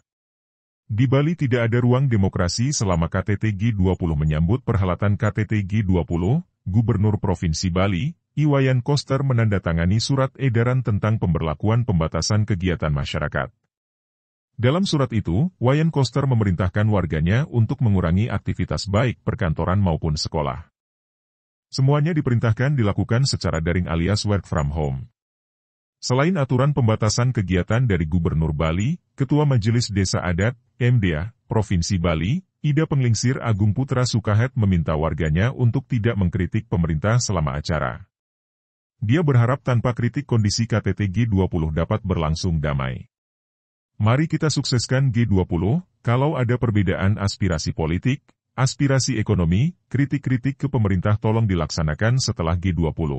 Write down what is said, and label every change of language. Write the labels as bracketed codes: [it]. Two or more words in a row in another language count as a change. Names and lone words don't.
[id] Di Bali tidak ada ruang demokrasi selama KTT G20 menyambut perhelatan KTT G20, Gubernur Provinsi Bali, Iwayan Koster menandatangani surat edaran tentang pemberlakuan pembatasan kegiatan masyarakat. Dalam surat itu, Wayan Koster memerintahkan warganya untuk mengurangi aktivitas baik perkantoran maupun sekolah. Semuanya diperintahkan dilakukan secara daring alias [en] work from home. [id] Selain aturan pembatasan kegiatan dari Gubernur Bali, Ketua Majelis Desa Adat, MDA, Provinsi Bali, Ida Penglingsir Agung Putra Sukahet meminta warganya untuk tidak mengkritik pemerintah selama acara. Dia berharap tanpa kritik kondisi KTT G20 dapat berlangsung damai. Mari kita sukseskan G20, kalau ada perbedaan aspirasi politik, aspirasi ekonomi, kritik-kritik ke pemerintah tolong dilaksanakan setelah G20.